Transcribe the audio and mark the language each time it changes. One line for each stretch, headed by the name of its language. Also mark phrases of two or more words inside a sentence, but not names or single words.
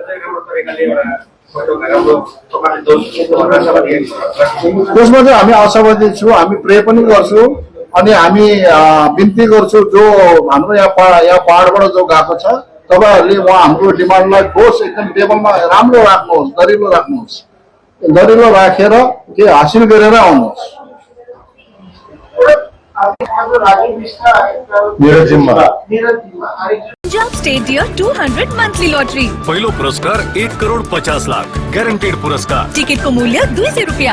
Nepali: त्यसमा चाहिँ हामी आशावादी छौँ, हामी प्रे पनि गर्छौँ, अनि हामी बिन्ती गर्छौँ जो हाम्रो यहाँ पहाडबाट जो गएको छ, तपाईँहरूले उहाँ हाम्रो डिमान्डलाई ठोस एकदम टेबलमा राम्रो राख्नुहोस्, दरिलो राख्नुहोस्, दरिलो राखेर के हासिल गरेर आउनुहोस्। मेरो जिम्मा पंजाब स्टेट ईयर 200 मंथली लॉटरी। पहिलो पुरस्कार 1,50,00,000 ग्यारेन्टेड पुरस्कार। टिकट को मूल्य 200 रुपया।